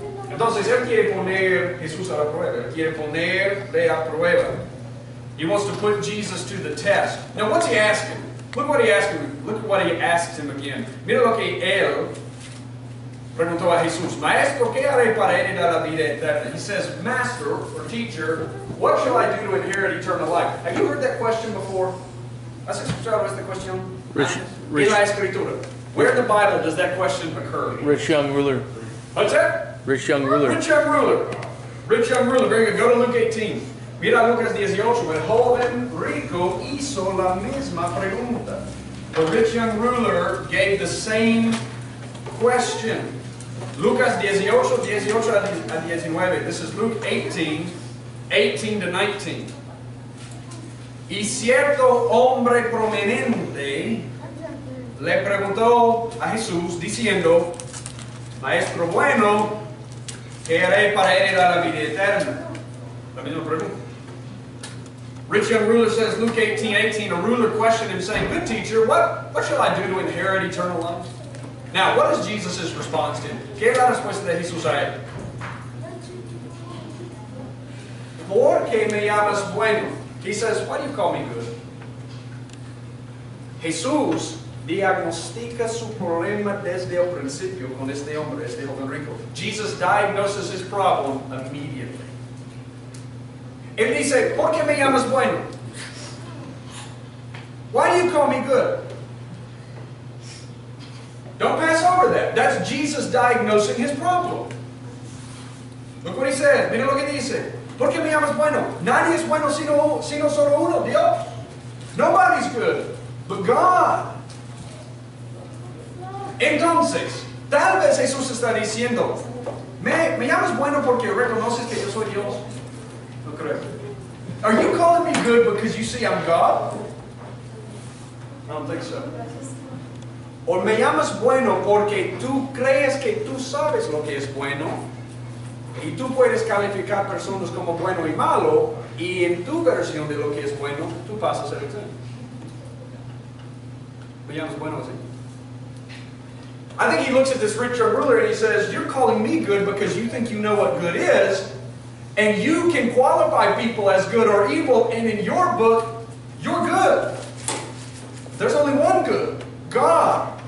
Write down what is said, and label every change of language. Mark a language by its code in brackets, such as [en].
[es] Entonces él quiere poner Jesús a la prueba. Él quiere ponerle a prueba. [en] He wants to put Jesus to the test. Now what's he asking? Look what he asked him. Look what he asks him again. [es] Mira lo que él preguntó a Jesús. Maestro, ¿qué haré para heredar la vida eterna? [en] He says, Master or teacher, what shall I do to inherit eternal life? Have you heard that question before? [es] ¿Has escuchado esta cuestión? En la Escritura. [en] Where in the Bible does that question occur? Rich young ruler. What's that? Rich young ruler. Rich young ruler. Rich young ruler. Very good. Go to Luke 18. [es] Mira Lucas 18. El joven rico hizo la misma pregunta. [en] The rich young ruler gave the same question. [es] Lucas 18, 18 a 19. [en] This is Luke 18, 18 to 19. [es] Y cierto hombre prominente le preguntó a Jesús diciendo, Maestro bueno, ¿qué haré para heredar la vida eterna? La misma pregunta. [en] Rich young ruler says, Luke 18, 18, a ruler questioned him saying, Good teacher, what shall I do to inherit eternal life? Now, what is Jesus' response to him? [es] ¿Qué es la respuesta de Jesús a él? ¿Por qué me llamas bueno? [en] He says, why do you call me good? [es] Jesús diagnostica su problema desde el principio con este hombre, este joven rico. [en] Jesus diagnoses his problem immediately. [es] Él dice, ¿por qué me llamas bueno? [en] Why do you call me good? Don't pass over that. That's Jesus diagnosing his problem. Look what he says. [es] Mira lo que dice. ¿Por qué me llamas bueno? Nadie es bueno sino solo uno, Dios. [en] Nobody's good but God. [es] Entonces, tal vez Jesús está diciendo, ¿me llamas bueno porque reconoces que yo soy Dios? No creo. [en] Are you calling me good because you see I'm God? I don't think so. [es] O me llamas bueno porque tú crees que tú sabes lo que es bueno y tú puedes calificar personas como bueno y malo y en tu versión de lo que es bueno, tú pasas el examen. Me llamas bueno así. [en] I think he looks at this rich young ruler and he says, you're calling me good because you think you know what good is, and you can qualify people as good or evil, and in your book, you're good. There's only one good, God.